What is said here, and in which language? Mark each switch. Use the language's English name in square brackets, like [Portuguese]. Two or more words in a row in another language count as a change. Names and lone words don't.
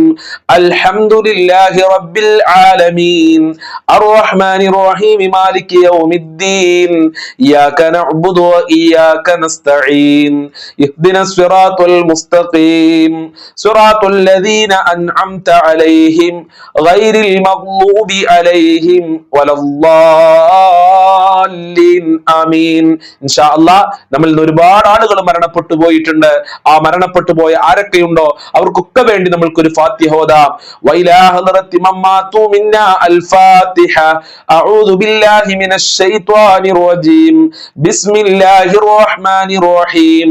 [Arabic] الحمد لله رب العالمين الرحمن الرحيم مالك يوم الدين إياك نعبد وإياك نستعين اهدنا الصراط المستقيم صراط الذين أنعمت عليهم غير المغضوب عليهم ولا الضالين آمين. إن شاء الله [Malayalam] നമ്മൾ ഒരുപാട് ആളുകൾ മരണപ്പെട്ടു പോയിട്ടുണ്ട്. ആ മരണപ്പെട്ടു പോയ ആരൊക്കെയുണ്ടോ അവർക്കൊക്കെ വേണ്ടി നമ്മൾക്കൊരു ഫാത്തിഹ ഓതാം. [Arabic] وإلى حضرة من مات منا الفاتحة. أعوذ بالله من الشيطان الرجيم. بسم الله الرحمن الرحيم.